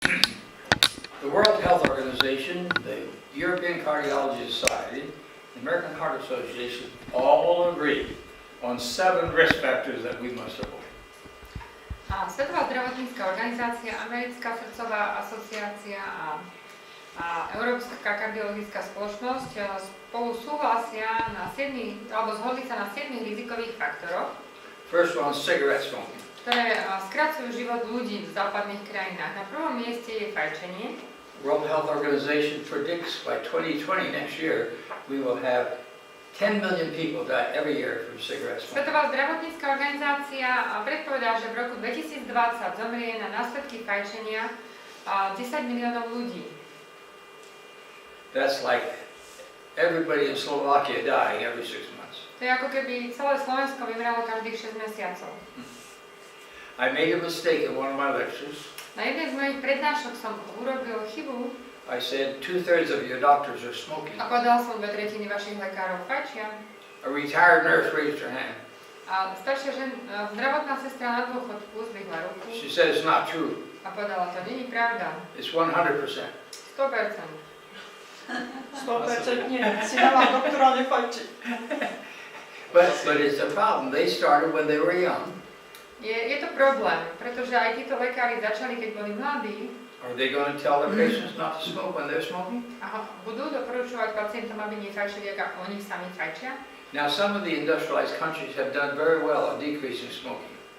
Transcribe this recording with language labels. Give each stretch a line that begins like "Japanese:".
English: The World Health Organization, the European Cardiology Society, the American Heart Association all agree on 7 risk factors that we must avoid.
Slovak: A Svetová zdravotnícka organizácia, Americká srdcová asociácia a Európska kardiologická spoločnosť spolu súhlasia na 7, alebo zhodli sa na 7 rizikových faktoroch.
English: First one, cigarette smoking.
Slovak: Ktoré skracujú život ľudí v západných krajinách. Na prvom mieste je fajčenie.
English: World Health Organization predicts by 2020 next year we will have 10 million people die every year from cigarette smoking.
Slovak: Svetová zdravotnícka organizácia predpovedá, že v roku 2020 zomrie na následky fajčenia 10 miliónov ľudí.
English: That's like everybody in Slovakia dying every 6 months.
Slovak: To je ako keby celé Slovensko vymrelo každých 6 mesiacov.
English: I made a mistake in one of my lectures.
Slovak: Na jednej z mojich prednášok som urobil chybu.
English: I said 2/3 of your doctors are smoking.
Slovak: A povedal som, 2/3 vašich lekárov fajčia.
English: A retired nurse raised her hand.
Slovak: A staršia zdravotná sestra na dôchodku zdvihla ruku.
English: She said it's not true.
Slovak: A povedala, to nie je pravda.
English: It's 100%.
Slovak: 100%. 100% nie, si dala doktora nefajči.
English: But it's a problem. They started when they were young.
Slovak: Je to problém, pretože aj títo lekári začali, keď boli mladí.
English: Are they going to tell their patients not to smoke when they're smoking?
Slovak: A budú doporučovať pacientom, aby nefajčili, ako oni sami fajčia.
English: Now, some of the industrialized countries have done very well at decreasing smoking.